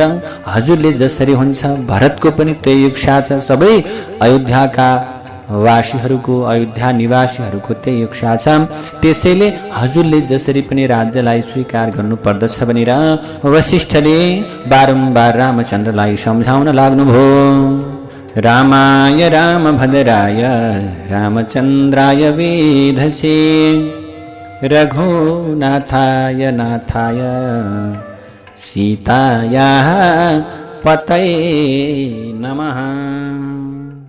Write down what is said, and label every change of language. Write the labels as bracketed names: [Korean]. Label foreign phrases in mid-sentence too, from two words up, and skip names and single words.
[Nepali] हजुरले जसरी हुन्छ भरतको पनि त्यही इच्छा छ। सबै अयोध्याका वासीहरूको अयोध्या निवासीहरूको त्यही इच्छा छ। त्यसैले हजुरले जसरी पनि राज्यलाई स्वीकार गर्नुपर्दछ भनेर वशिष्ठले बारम्बार रामचन्द्रलाई सम्झाउन लाग्नुभयो। [Sanskrit] रामाय रामभद्राय रामचन्द्राय वेधसे रघुनाथाय नाथाय सीतायाः पतये नमः।